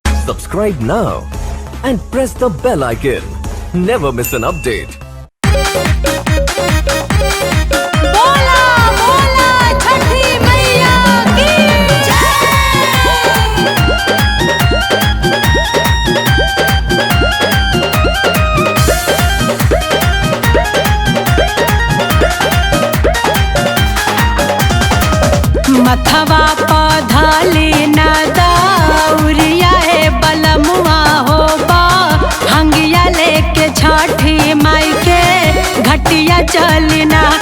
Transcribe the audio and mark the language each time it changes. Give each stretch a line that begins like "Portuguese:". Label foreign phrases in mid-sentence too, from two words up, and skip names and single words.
English: Subscribe now and press the bell icon. Never miss an update.
Bhojpuri: बोला बोला छठी मैया की मथवा पधाली न दौरिया है बलमुआ होबा हंगिया लेके छठी माई के घटिया चलना